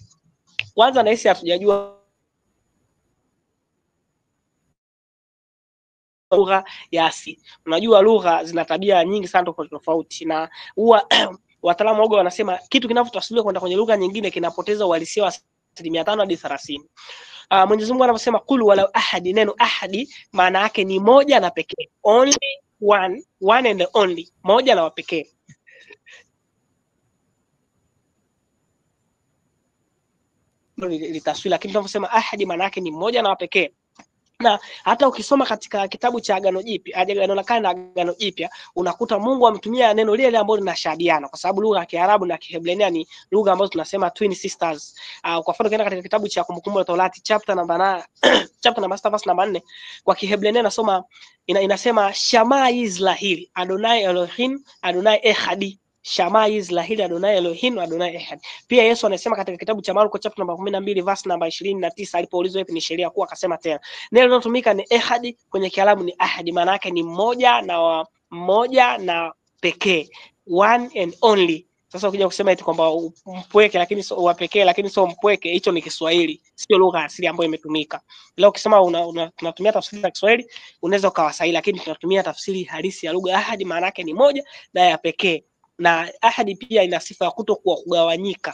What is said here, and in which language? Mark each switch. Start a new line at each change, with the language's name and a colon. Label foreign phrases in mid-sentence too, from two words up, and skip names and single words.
Swahili: Kwanza na hisi hatujajua lugha ya asili. Unajua lugha zina tabia nyingi sana tofauti na huwa wataalamu wao wanasema kitu kinapotafsiriwa kwenda kwenye lugha nyingine kinapoteza uhalisia wa 5% hadi 30%. Mwenyezi Mungu anaposema
Arabic: قل هو الله أحد,
Swahili: neno ahadi maana yake ni moja na pekee,
English: only one and only,
Swahili: moja na pekee. Litaswira, lakini tunaposema ahadi maana yake ni moja na pekee. Na hata ukisoma katika kitabu cha Agano Jipya, Agano la Kale na Agano Jipya, unakuta Mungu ametumia neno lile ambalo linashadiana, kwa sababu lugha ya Kiarabu na Kiebrania ni lugha ambazo tunasema
English: twin sisters.
Swahili: Kwa mfano ukienda katika kitabu cha Kumbukumbu la Torati chapter namba 6 verse namba 4, kwa Kiebrania inasema
Hebrew: שמע ישראל אדני אלהים אדני אחד. שמע ישראל אדני אלהים אדני אחד.
Swahili: Pia Yesu anasema katika kitabu cha Marko chapter namba 12 verse namba 29, alipoulizwa ipi ni sheria kuu, akasema tena neno linalotumika ni Echad, kwenye Kiarabu ni ahadi, maana yake ni mmoja na pekee,
English: one and only.
Swahili: Sasa ukija kusema eti kwamba mpweke lakini sio wa pekee lakini sio mpweke, hicho ni Kiswahili, sio lugha asili ambayo imetumika. Leo ukisema tunatumia tafsiri ya Kiswahili unaweza ukawa sahihi, lakini tunatumia tafsiri halisi ya lugha. Ahadi maana yake ni moja na ya pekee, na ahadi pia ina sifa ya kutokuwa kugawanyika.